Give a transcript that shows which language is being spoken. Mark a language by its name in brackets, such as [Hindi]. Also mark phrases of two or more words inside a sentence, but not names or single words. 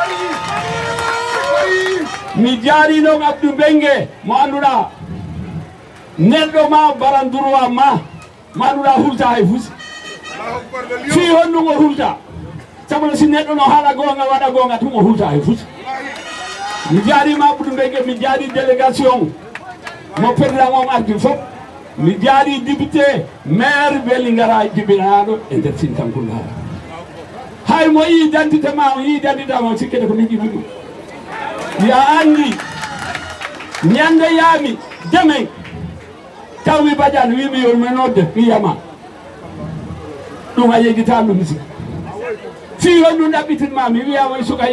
[Fula] mi jaari noon Abdou Bengue mo anduɗa neɗɗo ma baran droit ma anduɗa hulta hay fusi fi honɗum o hulta sabu si neɗɗo no haala gonga waɗa gonga tum o hulta hay fusi mi jaarima Abdou Bengue mi jaari délégation mo président on ardi fof mi jaari [French] député maire [Fula] Vélingara jibinaɗo e nder Sinthiou hay mo yi identité ma o yi identité ma sikkete ko min ƴiɓi ɗum ya andi ñande yaami demen tawmi Badiane wimi yo mi nodde mi yiyama ɗum a yeggita ɗum si fi on ɗum ɗaɓɓitinma mi wiyama e suka